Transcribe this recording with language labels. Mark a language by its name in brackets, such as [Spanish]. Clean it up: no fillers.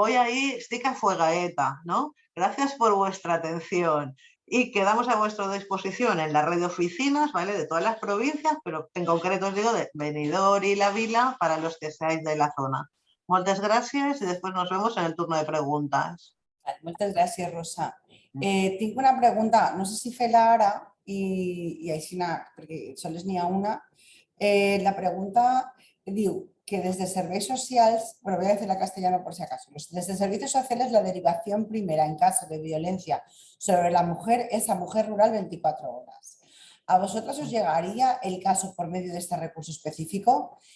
[Spanish] Voy ahí, [Catalan] estic a fuegaeta, [Spanish] ¿no? Gracias por vuestra atención. Y quedamos a vuestra disposición en la red de oficinas, ¿vale? De todas las provincias, pero en concreto os digo de Benidorm y La Vila para los que seáis de la zona. Muchas gracias y después nos vemos en el turno de preguntas. [Catalan] Moltes gràcies, Rosa. Tinc una pregunta, no sé si fer-la ara i així, perquè sols n'hi ha una. La pregunta diu que [Spanish] desde Serveis Socials, bueno, voy a decirla en castellano por si acaso, desde Servicios Sociales la derivación primera en caso de violencia sobre la mujer es a Mujer Rural 24 horas. ¿A vosotros os llegaría el caso por medio de este recurso específico?